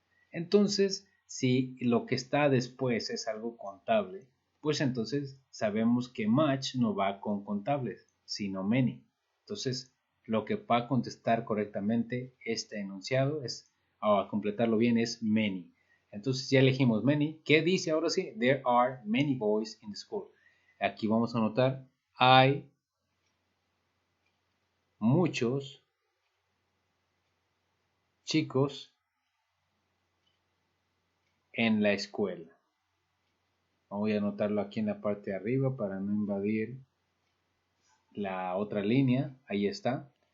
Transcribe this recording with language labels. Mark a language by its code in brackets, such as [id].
[es] Entonces, si lo que está después es algo contable, pues entonces sabemos que much no va con contables, sino many. Entonces, lo que va a contestar correctamente este enunciado es, a completarlo bien, es many. Entonces ya elegimos many. ¿Qué dice ahora sí? [en] There are many boys in the school. [es] Aquí vamos a anotar, hay muchos chicos en la escuela. Voy a anotarlo aquí en la parte de arriba para no invadir la otra línea. Ahí está.